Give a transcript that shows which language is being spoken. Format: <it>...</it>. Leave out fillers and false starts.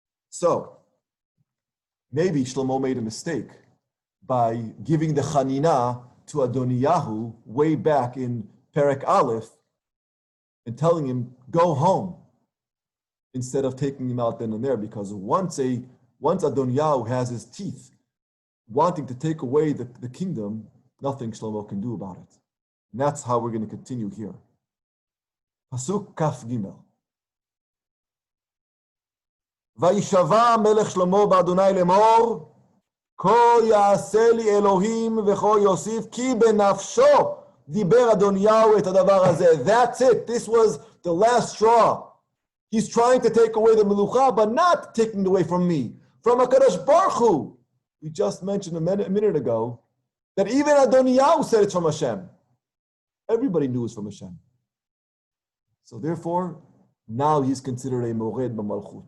<en>So, maybe Shlomo made a mistake by giving the Chanina to Adoniyahu way back in Perek Aleph and telling him, go home, instead of taking him out then and there, because once Adoniyahu has his teeth wanting to take away the kingdom, nothing Shlomo can do about it. And that's how we're going to continue here. Pasuk Kaf Gimel.</en> <he>וישבע מלך שלמה באדוני לאמור, כה יעשה לי אלוהים וכה יוסיף, כי בנפשו דיבר אדוניהו את הדבר הזה.</he> <en>That's it. This was the last straw. He's trying to take away the melucha, but not taking it away from me. From HaKadosh Baruch Hu. We just mentioned a minute ago that even Adoniyahu said it's from Hashem. Everybody knew it's from Hashem. So therefore, now he's considered a mored b'malchut.</en>